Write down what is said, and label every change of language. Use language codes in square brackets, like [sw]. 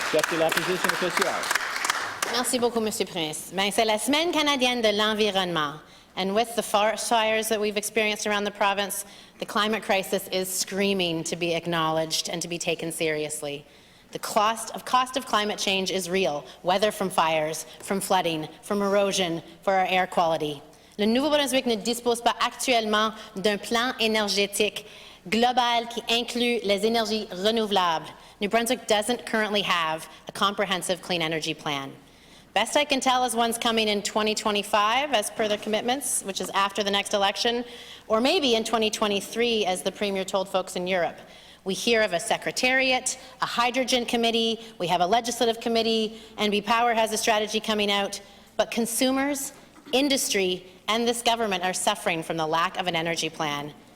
[fr] Chef de l'opposition officielle. Merci beaucoup, Monsieur le Président. Ben, c'est la Semaine canadienne de l'environnement. [en] And with the forest fires that we've experienced around the province, the climate crisis is screaming to be acknowledged and to be taken seriously. The cost of climate change is real, whether from fires, from flooding, from erosion, for our air quality. [fr] Le Nouveau-Brunswick ne dispose pas actuellement d'un plan énergétique global qui inclut les énergies renouvelables. [en] New Brunswick doesn't currently have a comprehensive clean energy plan. Best I can tell is one's coming in 2025, as per the commitments, which is after the next election, or maybe in 2023, as the Premier told folks in Europe. We hear of a secretariat, a hydrogen committee, we have a legislative committee, NB Power has a strategy coming out, but consumers, industry, and this government are suffering from the lack of an energy plan.